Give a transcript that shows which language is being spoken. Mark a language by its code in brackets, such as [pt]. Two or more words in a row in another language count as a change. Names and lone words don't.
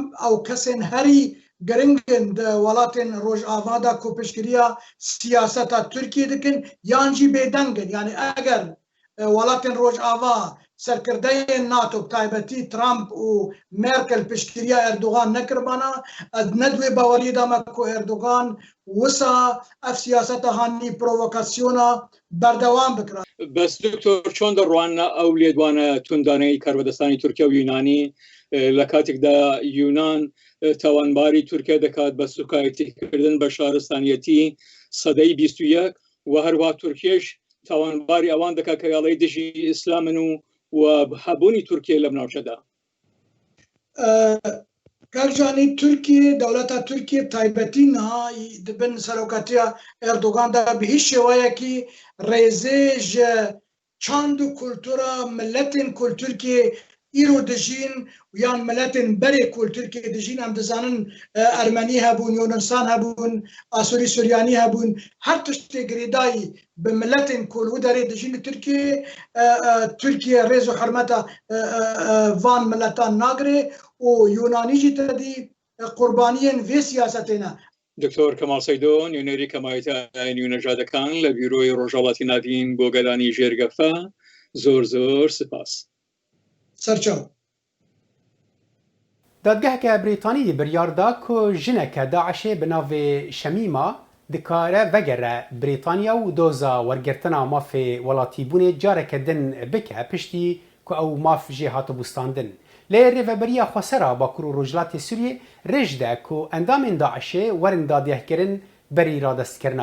[ku] ew kesên herî giringin di welatên Rojava da ku piştgiriya siyaseta Tirkiye dikin yan jî bêdengin yani eger welatên Rojava serkirdeyên NATO taybetî Trump û Merkel piştgiriya Erdogan nekirbana ez nedwê baweriyê da me ku Erdogan wisa ev siyaseta hanî provokasyona berdewam bikira. [ckb] بەس دکتۆر چۆن دەڕوانە ئەو لێدوانە توندانەی کاربەدەستانی تورکیا و یونانی لە کاتێکدا یونان تاوانباری تورکیا دەکات بە سوکایەتیکردن بە شارستانیەتی سەدەی 21 و هەروە تورکیش تاوانباری ئەوان دەکات کە یاڵەی دژی ئیسلامن و هەبوونی تورکیە لەم ناوچەدا. [ku] کارجانی Tirkiye dewleta Tirkiye taybetî niha dibin seroketiya Erdogan da bi hîç şêwayekî rêzê ji çand û kultura milletên ku Tirkiye îro dijîn yan milletên berê ku Tirkiye dijîn em dizanin Ermenî hebûn Yunanistan hebûn Asûrî Suryanî hebûn her tiştê girêdayî bi milletên ku li derê dijîn li Tirkiye rêz û hirmeta van milletan nagire û Yunanî jî tedî qurbaniyên vê siyasetê ne. [ckb] دکتۆر کەمال سەیدۆ نوێنەری کەمایەتیانی و نەژادەکان لە بیرۆی ڕۆژهەڵاتی ناوین بۆ گەلانی ژێرگەفە زۆر زۆر سپاس. سەرچاو. [ku] دادگeheke Brîtanî biryar da ku jineke Daişê bi navê Şemîma dikare vegere Brîtanya û doza wergirtina mafê welatîbûnê careke din bike piştî ku ew maf jê hatibûstandin. Lê rêveberiya Xwesera Bakur û Rojhilatê Sûriyê rêj de ku endamên Daişê werin dadgehkirin berî radestkirina wan.